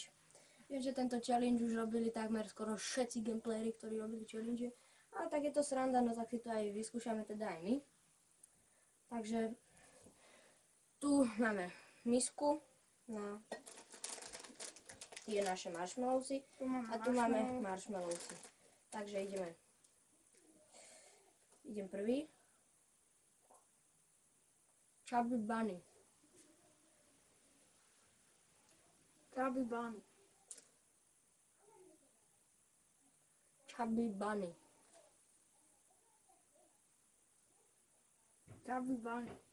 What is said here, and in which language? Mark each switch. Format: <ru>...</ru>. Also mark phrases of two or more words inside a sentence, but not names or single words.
<sk>Viem, že tento challenge už robili takmer skoro všetci gameplayery, ktorí robili challenge, ale tak je to sranda, no tak si to aj vyskúšame teda aj my. Takže tu máme misku na tie naše marshmallowsy a tu máme marshmallowsy. Takže idem prvý. Chubby Bunny. Chubby Bunny. Chubby Bunny. Chubby Bunny.</sk>